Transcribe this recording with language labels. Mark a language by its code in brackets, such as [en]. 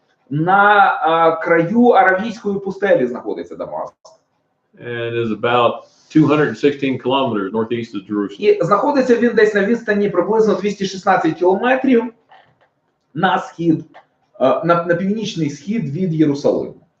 [uk] На краю Аравійської пустелі знаходиться Дамаск. [en] And is about 216 kilometers northeast of Jerusalem. [uk] І знаходиться він десь на відстані приблизно 216 кілометрів на схід, на північний схід від Єрусалиму.